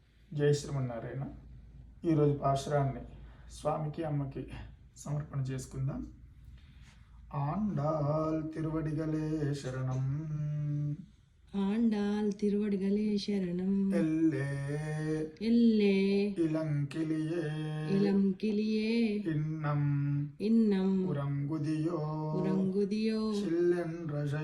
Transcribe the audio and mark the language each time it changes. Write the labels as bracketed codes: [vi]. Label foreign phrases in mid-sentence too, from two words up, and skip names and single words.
[te] జై శ్రీమన్నారాయణ. ఈరోజు పాశురాన్ని స్వామికి అమ్మకి సమర్పణ చేసుకుందాం. [ta] ஆண்டாள் திருவடிகளே சரணம், ஆண்டாள் திருவடிகளே சரணம். எல்லே எல்லே இளங்கிளியே இளம் கிளியே இன்னம் இன்னம் உறங்குதியோ உறங்குதியோ சில்லென்றஜை